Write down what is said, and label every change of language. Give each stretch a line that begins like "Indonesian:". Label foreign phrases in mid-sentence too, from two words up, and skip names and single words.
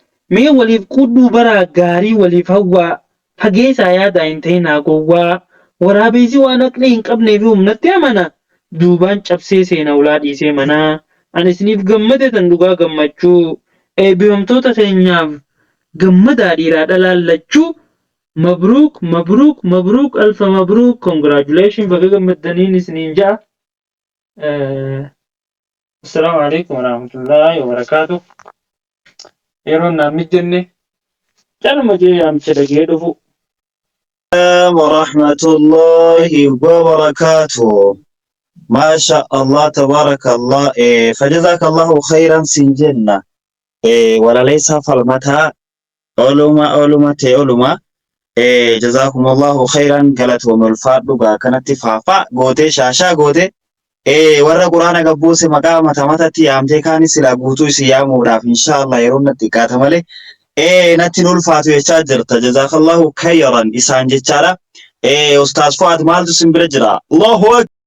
Oromo: mee waliif qudduu baraa gaarii waliif hawwaa, fageessaa yaadaa hin ta'in haa gowwaa, waraabessi waan aqlee hin qabnee fi humnatti amana, duubaan cabsee seena ulaa dhiisee manaa, ani isiniif gammade tan dhugaa gammachuu, eebbifamtoota keenyaaf gammadaa dhiiraa dhalaallachuu,
Arabic: مبروك مبروك مبروك ألف مبروك,
Oromo: congratulation, baga gammaddaniin isiniin ja'a.
Arabic: Eh, السلام عليكم ورحمة الله وبركاته.
Oromo: Yeroon naan mijjenne, calma jee yaamte dhagee dhufu.
Arabic: ورحمة الله وبركاته. ما شاء الله، تبارك الله. Eh, فجزاك الله خيرا
Oromo: sin jenna. Eh, walaleessaa falmataa, oluma, oluma ta'e oluma.
Arabic: Eh, جزاكم الله خيرا,
Oromo: galatoome ulfaadhu gaa kanatti faafaa gootee, shaashaa gootee. Eh, warra quraana gabbuuse maqaa mata matatti yaamtee kaanis silaa guutuu isin yaamuudhaaf, inshaallah, yeroo natti xiqqaata malee. Eh, natti hin ulfaatu jechaa jirta.
Arabic: جزاك الله خيرا
Oromo: isaan jechaadha. Eh, Ustaaz Fuad maaltu sin bira jira?
Arabic: الله أكبر.